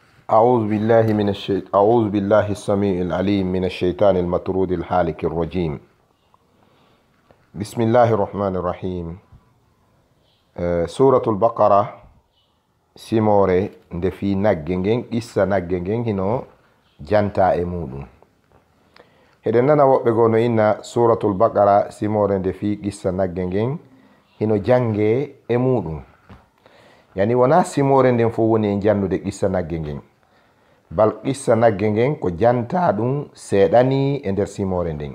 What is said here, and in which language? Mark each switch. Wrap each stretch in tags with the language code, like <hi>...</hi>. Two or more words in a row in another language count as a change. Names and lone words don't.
<ar>أعوذ بالله السميع العليم من الشيطان المطرود الحالك الرجيم. بسم الله الرحمن الرحيم.</ar> <ff>سورة البقرة سيموري ndefii nagge ngen qissa nagge ngen hino janta e muɗum. Heɗen nana woɓɓe goo no inna suratul baqara simore ndefii qissa nagge ngen hino jange e muɗum, yani wona simore nden fo woni e jannude qissa nagge ngen, bal qissa nagge ngen ko janta ɗum seeɗani e nder simore nden.</ff>